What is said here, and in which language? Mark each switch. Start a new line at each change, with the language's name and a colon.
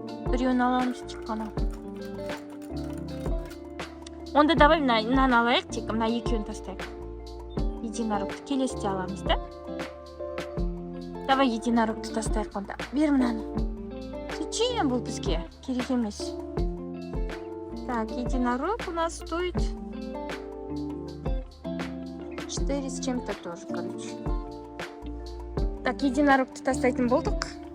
Kazakh: Біреуін аламыз тек қана. Онда давай мынаны алайық, тек мына екеуін тастайық. Единорогты келесіде аламыз, да? Давай единорогты тастайық онда. Бер мынаны.
Russian: Зачем
Kazakh: бұл бізге? Керек емес.
Russian: Так, единорог у нас стоит 4 с чем-то тоже, короче.
Kazakh: Так, единорогты тастайтын болдық.